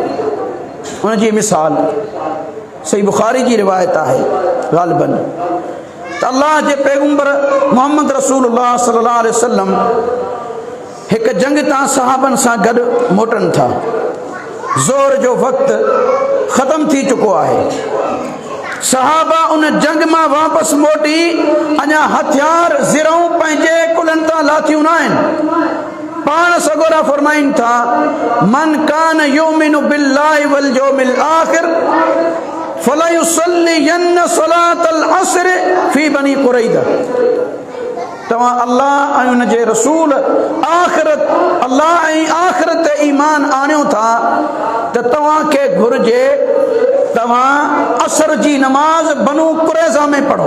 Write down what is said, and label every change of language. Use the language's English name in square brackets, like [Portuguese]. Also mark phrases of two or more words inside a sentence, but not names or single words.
[Sindhi] उनजी मिसाल सही बुखारी जी रिवायत आहे ग़ालिबन त अल्लाह जे पैगंबर मोहम्मद रसूलुल्लाह [Arabic] صلى الله عليه وسلم [Sindhi] हिकु जंग तां सहाबनि सां गॾु मोटनि था। ज़ोर जो वक़्तु ख़तम थी चुको आहे। सहाबा उन जंग मां वापसि मोटी अञा हथियार ज़िरऊं पंहिंजे कुलनि तां लाथियूं न आहिनि। पाण सगोरा फरमाइनि था, [Arabic] من كان يؤمن بالله واليوم الآخر فليصلين صلاة العصر في بني قريظة. [Sindhi] तव्हां अल्लाह ऐं उन जे रसूल आख़िरत, अल्लाह ऐं आख़िरत ते ईमान आणियो था त तव्हांखे घुर्जे तव्हां असर जी नमाज़ बनु कुरैज़ा में पढ़ो।